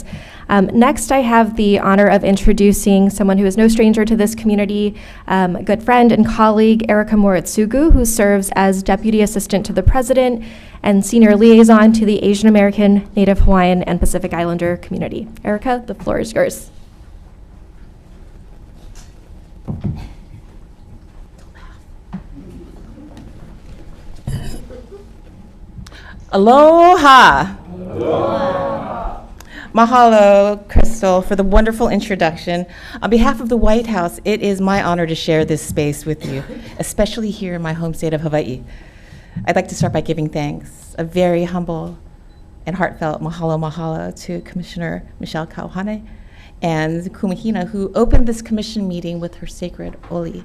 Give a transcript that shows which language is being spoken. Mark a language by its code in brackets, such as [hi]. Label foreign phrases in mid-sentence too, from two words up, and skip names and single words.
[en] Next, I have the honor of introducing someone who is no stranger to this community, a good friend and colleague, Erica Moritsugu, who serves as Deputy Assistant to the President and Senior Liaison to the Asian American, Native Hawaiian, and Pacific Islander community. Erica, the floor is yours. Aloha. Aloha. Mahalo, Crystal, for the wonderful introduction. On behalf of the White House, it is my honor to share this space with you, especially here in my home state of Hawaii. I'd like to start by giving thanks, a very humble and heartfelt mahalo to Commissioner Michelle Kauhane and Kumahina, who opened this commission meeting with her sacred oli.